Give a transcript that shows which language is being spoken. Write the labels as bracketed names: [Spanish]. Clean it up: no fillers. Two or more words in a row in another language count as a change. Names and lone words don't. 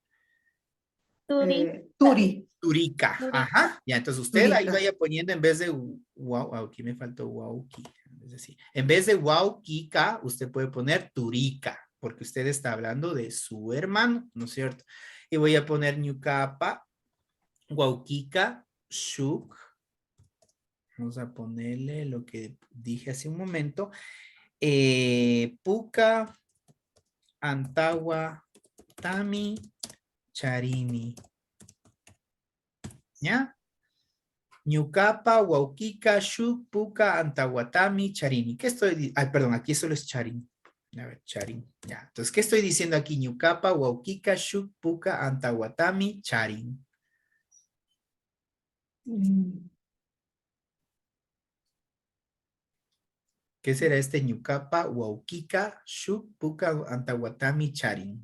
[Spanish] Turi, Turi. Turica, Turica. ajá, ya, entonces usted ahí Turica. vaya poniendo en vez de wow, aquí me faltó wauki, es decir, en vez de waukika, usted puede poner Turica, porque usted está hablando de su hermano, ¿no es cierto? Y voy a poner [Quechua] ñucapa, waukika, shuk, [Spanish] vamos a ponerle lo que dije hace un momento, [Quechua] puka, antawa, tami, charini, ¿ya? Ñucapa, Huauquica, Shuk, Puca, Antahuatami, Charini. [Spanish] ¿Qué estoy? Ay, perdón, aquí solo es Charín. A ver, Charín. Ya. Entonces, ¿qué estoy diciendo aquí? [Quechua] Ñucapa, Huauquica, Shuk, Puca, Antahuatami, Charín. Mm, [Spanish] ¿Qué será este [Quechua] Ñucapa, Huauquica, Shuk, Puca, Antahuatami, Charín?